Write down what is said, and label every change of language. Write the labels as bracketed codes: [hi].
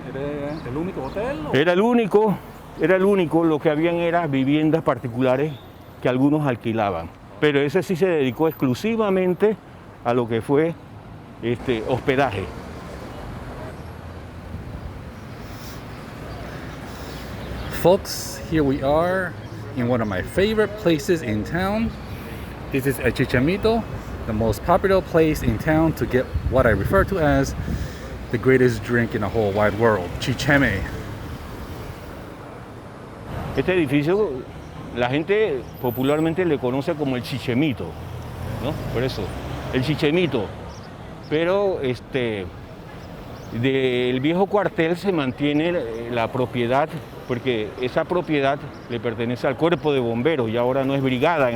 [es] ¿Era el único hotel? Era el único, lo que habían eran viviendas particulares que algunos alquilaban. Pero ese sí se dedicó exclusivamente a lo que fue hospedaje. [en] Folks, here we are in one of my favorite places in town. This is El Chichemito, the most popular place in town to get what I refer to as the greatest drink in the whole wide world, chicheme. [es] Este edificio, la gente popularmente le conoce como el Chichemito, ¿no? Por eso, el Chichemito. Pero del viejo cuartel se mantiene la propiedad, porque esa propiedad le pertenece al cuerpo de bomberos y ahora no es brigada.